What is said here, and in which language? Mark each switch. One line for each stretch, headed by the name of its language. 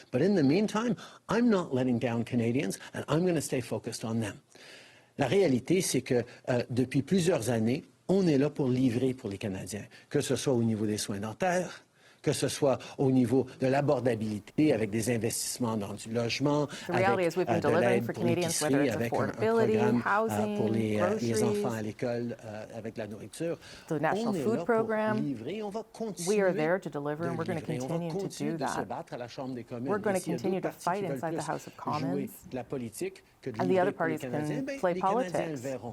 English: But in the meantime, I'm not letting down Canadians, and I'm going to stay focused on them.
French: La réalité, c'est que depuis plusieurs années, on est là pour livrer pour les Canadiens, que ce soit au niveau des soins dentaires, que ce soit au niveau de l'abordabilité avec des investissements dans du logement, avec de l'aide pour l'épicerie, avec un programme pour les enfants à l'école avec la nourriture.
English: The National Food Program, we are there to deliver, and we're going to continue to do that. We're going to continue to fight inside the House of Commons, and the other parties can play politics.